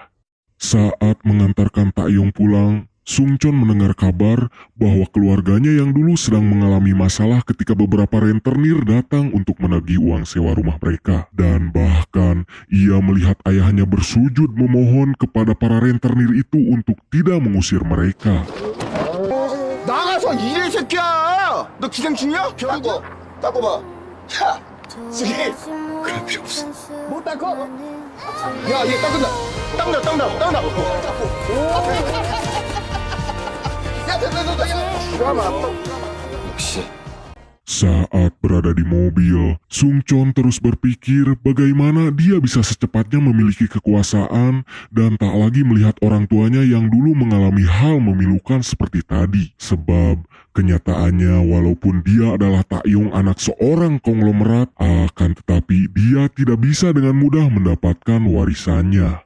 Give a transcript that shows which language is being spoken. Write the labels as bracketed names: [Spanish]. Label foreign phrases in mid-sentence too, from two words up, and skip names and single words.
[Indonesian] Saat mengantarkan Taeyong pulang, Sung Chon mendengar kabar bahwa keluarganya yang dulu sedang mengalami masalah ketika beberapa rentenir datang untuk menagih uang sewa rumah mereka. Dan bahkan ia melihat ayahnya bersujud memohon kepada para rentenir itu untuk tidak mengusir mereka. [Korean] 나가서 일해 이 새끼야. 너 기생충이야? 닦고 봐. 야, 저기 그럴 필요 없어. 못 닦어? 야, 얘 닦는다. 닦는다. 야, 됐다. 그러면 역시. [Indonesian] Saat berada di mobil, Sung Chon terus berpikir bagaimana dia bisa secepatnya memiliki kekuasaan dan tak lagi melihat orang tuanya yang dulu mengalami hal memilukan seperti tadi. Sebab kenyataannya walaupun dia adalah Taeyong anak seorang konglomerat, akan tetapi dia tidak bisa dengan mudah mendapatkan warisannya.